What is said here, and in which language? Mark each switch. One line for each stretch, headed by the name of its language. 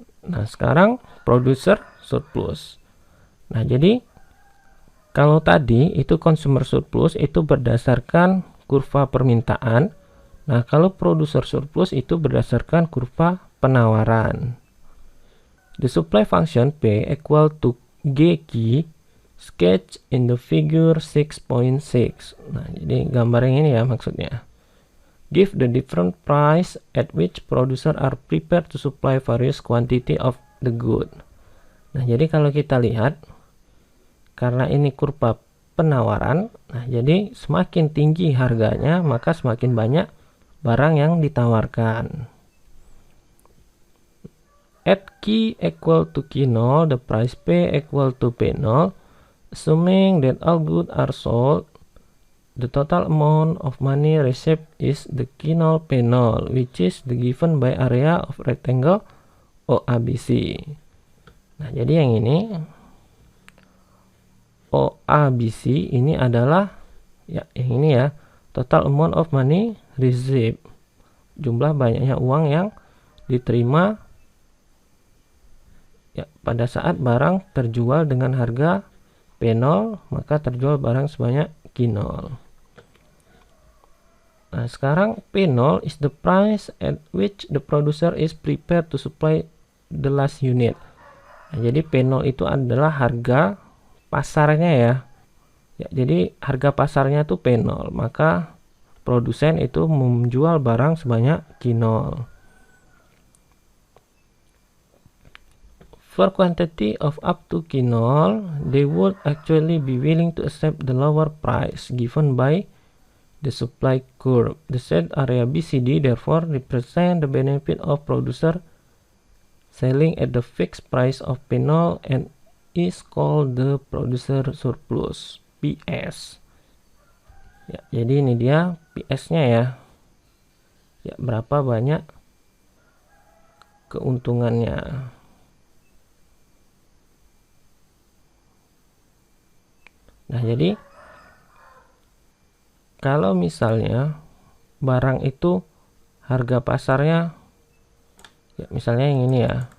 Indonesian: Nah, sekarang producer surplus. Nah, jadi kalau tadi itu consumer surplus itu berdasarkan kurva permintaan. Nah, kalau producer surplus itu berdasarkan kurva penawaran.
English: The supply function P equal to GQ sketch in the figure 6.6.
Indonesian: Nah, jadi gambar yang ini ya maksudnya.
English: Give the different price at which producer are prepared to supply various quantity of the good.
Indonesian: Nah, jadi kalau kita lihat, karena ini kurva penawaran, nah jadi semakin tinggi harganya, maka semakin banyak barang yang ditawarkan.
English: At Q equal to Q0, the price P equal to P0, assuming that all goods are sold, the total amount of money received is the Q0 P0, which is the given by area of rectangle OABC.
Indonesian: Nah, jadi yang ini OABC ini adalah ya yang ini ya,
English: total amount of money received,
Indonesian: jumlah banyaknya uang yang diterima ya, pada saat barang terjual dengan harga P0, maka terjual barang sebanyak Q0. Nah, sekarang
English: P0 is the price at which the producer is prepared to supply the last unit.
Indonesian: Nah, jadi P0 itu adalah harga pasarnya ya. Ya, jadi harga pasarnya itu P0, maka produsen itu menjual barang sebanyak Q0.
English: For quantity of up to Q0, they would actually be willing to accept the lower price given by the supply curve. The set area BCD therefore represent the benefit of producer selling at the fixed price of P0 and is called the producer surplus, PS.
Indonesian: Ya, jadi ini dia PS-nya ya. Ya, berapa banyak keuntungannya. Nah, jadi kalau misalnya barang itu harga pasarnya ya, misalnya yang ini ya.